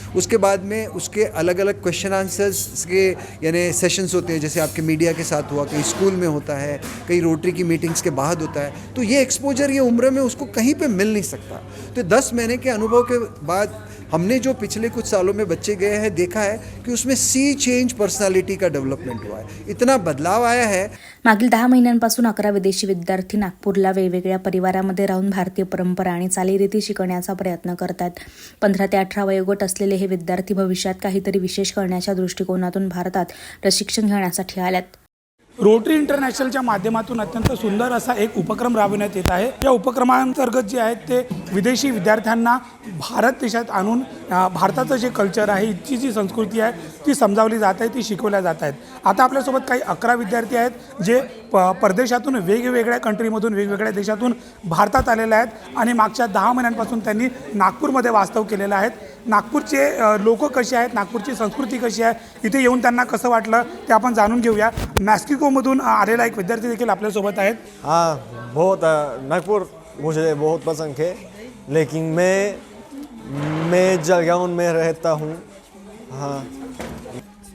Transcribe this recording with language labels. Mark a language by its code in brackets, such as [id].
[hi] उसके बाद में उसके अलग अलग क्वेश्चन आंसर्स के यानी सेशंस होते हैं, जैसे आपके मीडिया के साथ हुआ, कहीं स्कूल में होता है, कहीं रोटरी की मीटिंग्स के बाद होता है। तो ये एक्सपोजर ये उम्र में उसको कहीं पे मिल नहीं सकता। तो 10 महीने के अनुभव के बाद हमने जो पिछले कुछ सालों में बच्चे गए हैं देखा है कि उसमें सी चेंज पर्सनालिटी का डेवलपमेंट हुआ है, इतना बदलाव आया है। [mr] मागील 10 महिन्यांपासून 11 विदेशी विद्यार्थी नागपूरला वेगवेगळ्या परिवारामध्ये राहून भारतीय परंपरा आणि चालीरीती शिकण्याचा प्रयत्न करतात। 15 ते 18 वयोगट असलेले हे विद्यार्थी भविष्यात काहीतरी विशेष करण्याच्या दृष्टिकोनातून भारतात प्रशिक्षण घेण्यासाठी आल्यात। रोटरी इंटरनॅशनलच्या माध्यमातून अत्यंत सुंदर असा एक उपक्रम राबविण्यात येत आहे। या उपक्रमांतर्गत जे आहेत ते विदेशी विद्यार्थ्यांना भारत देशात आणून भारताचं जे कल्चर आहे, इथची जी संस्कृती आहे ती समजावली जात आहे, ती शिकवल्या जात आहेत। आता आपल्यासोबत काही 11 विद्यार्थी आहेत जे परदेशातून वेगवेगळ्या कंट्रीमधून वेगवेगळ्या देशातून भारतात आलेले आहेत आणि मागच्या 10 महिन्यांपासून त्यांनी नागपूरमध्ये वास्तव केलेलं आहे। नागपूरचे लोक कसे आहेत, नागपूरची संस्कृती कशी आहे, इथे येऊन त्यांना कसं वाटलं ते आपण जाणून घेऊया। मैक्सिकोमधून आलेला एक विद्यार्थी देखील आपल्यासोबत आहेत। [hi] हाँ, बहुत नागपुर मुझे बहुत पसंद है, लेकिन मैं जलगांव में रहता हूँ। हाँ,